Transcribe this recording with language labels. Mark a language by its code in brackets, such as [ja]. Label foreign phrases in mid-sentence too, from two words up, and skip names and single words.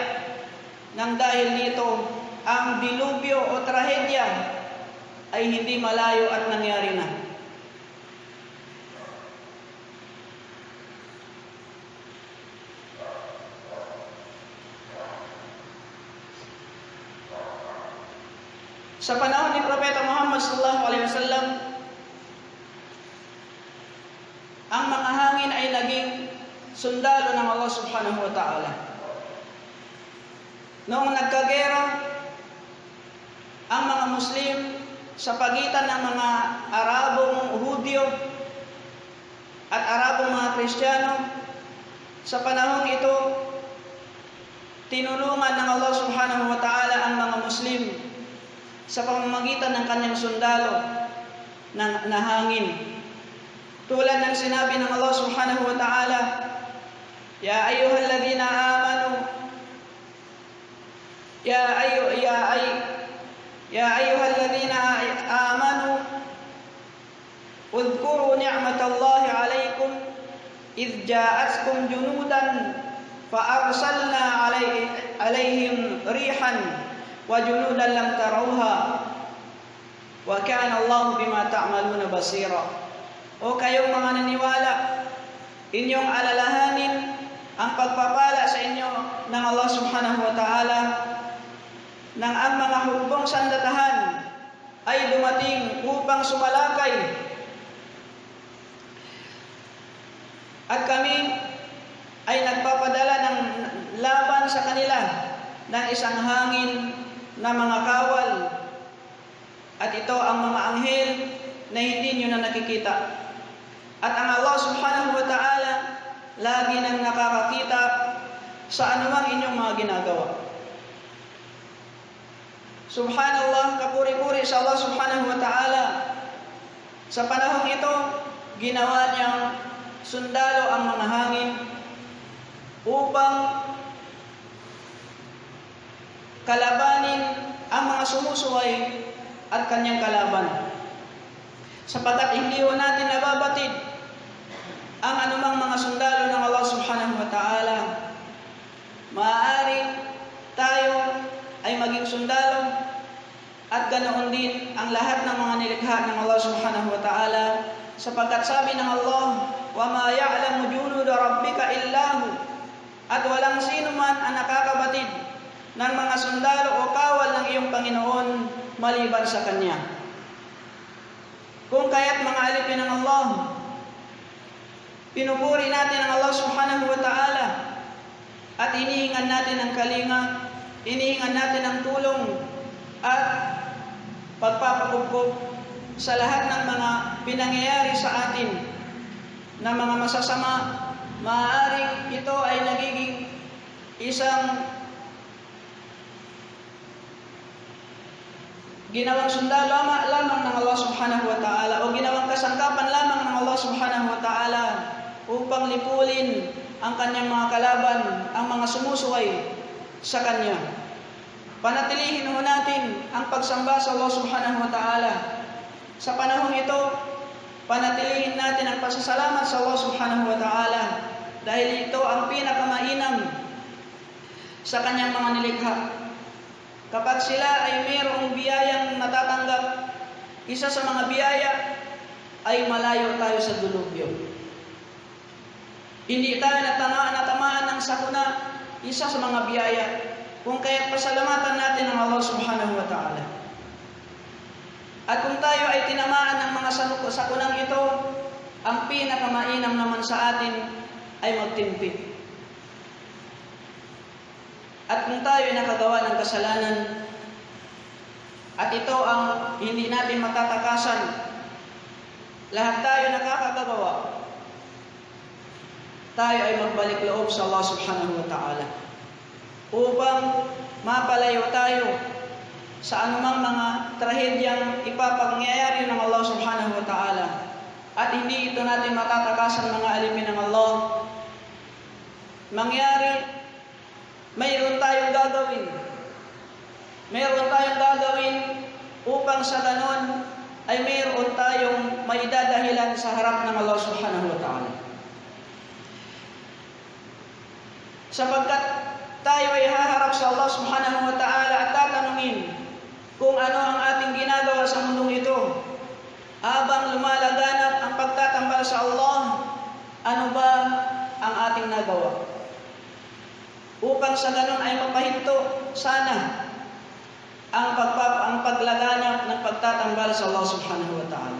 [tl] Nang dahil dito, ang dilubyo o trahedya ay hindi malayo at nangyari na. Sa panahon ni Propeta Muhammad [ar] صلى الله عليه وسلم, [tl] ang mga hangin ay naging sundalo ng Allah [ar] سبحانه وتعالى. [tl] Noong nagkagera ang mga Muslim sa pagitan ng mga Arabong Hudyo at Arabong mga Kristiyano, sa panahon ito, tinulungan ng Allah [ar] سبحانه وتعالى [tl] ang mga Muslim sa pamamagitan ng kanyang sundalo na hangin. Tulad ng sinabi ng Allah [ar] سبحانه وتعالى يا أيها الذين آمنوا يا أيها الذين آمنوا اذكروا نعمة الله عليكم إذ جاءتكم جنود فأرسلنا عليهم ريحا وجنودا لم تروها وكان الله بما تعملون بصيرا. [tl] O kayong mga naniwala, inyong alalahanin ang pagpapala sa inyo ng Allah [ar] سبحانه وتعالى [tl] nang ang mga hukbong sandatahan ay dumating upang sumalakay, at kami ay nagpapadala ng laban sa kanila ng isang hangin na mga kawal, at ito ang mga anghel na hindi nyo na nakikita. At ang Allah [ar] سبحانه وتعالى [tl] lagi nang nakakakita sa anumang inyong mga ginagawa. Subhanallah, kapuri-puri sa Allah [ar] سبحانه وتعالى. [tl] Sa panahong ito, ginawa niyang sundalo ang mga hangin upang kalabanin ang mga sumusuway at kanyang kalaban. Sapagkat hindi ho natin nababatid ang anumang mga sundalo ng Allah [ar] سبحانه وتعالى, [tl] maaari tayo ay maging sundalo, at ganoon din ang lahat ng mga nilikha ng Allah [ar] سبحانه وتعالى, [tl] sapagkat sabi ng Allah, [ar] وَمَا يَعْلَمُ جُنُودَ رَبِّكَ إِلَّا هُ, [tl] at walang sino man ang nakakabatid ng mga sundalo o kawal ng iyong Panginoon maliban sa Kanya. Kung kaya't mga alipin ng Allah, pinupuri natin ang Allah [ar] سبحانه وتعالى [tl] at inihingan natin ang kalinga, inihingan natin ang tulong at pagpapakupkop sa lahat ng mga pinangyayari sa atin na mga masasama. Maaaring ito ay nagiging isang ginawang sundalo lamang ng Allah [ar] سبحانه وتعالى [tl] o ginawang kasangkapan lamang ng Allah [ar] سبحانه وتعالى [tl] upang lipulin ang kanyang mga kalaban, ang mga sumusuway sa kanya. Panatilihin ho natin ang pagsamba sa Allah [ar] سبحانه وتعالى. [tl] Sa panahong ito, panatilihin natin ang pasasalamat sa Allah [ar] سبحانه وتعالى [tl] dahil ito ang pinakamainam sa kanyang mga nilikha. Kapag sila ay mayroong biyayang natatanggap, isa sa mga biyaya ay malayo tayo sa dulubyo. Hindi tayo natamaan ng sakuna, isa sa mga biyaya, kung kaya't pasalamatan natin ang Allah [ar] سبحانه وتعالى. [tl] At kung tayo ay tinamaan ng mga sakunang ito, ang pinakamainam naman sa atin ay magtimpi. At kung tayo ay nakagawa ng kasalanan, at ito ang hindi natin matatakasan, lahat tayo nakakagawa, tayo ay magbalik loob sa Allah [ar] سبحانه وتعالى [tl] upang mapalayo tayo sa anumang mga trahedyang ipapangyayari ng Allah [ar] سبحانه وتعالى. [tl] At hindi ito natin matatakasan mga alipin ng Allah. Mangyari, mayroon tayong gagawin. Mayroon tayong gagawin upang sa ganon ay mayroon tayong maidadahilan sa harap ng Allah [ar] سبحانه وتعالى. [tl] Sapagkat tayo ay haharap sa Allah [ar] سبحانه وتعالى [tl] at tatanungin kung ano ang ating ginagawa sa mundong ito. Habang lumalaganap ang pagtatambal sa Allah, ano ba ang ating nagawa? Upang sa ganon ay mapahinto sana ang paglaganap ng pagtatambal sa Allah [ar] سبحانه وتعالى.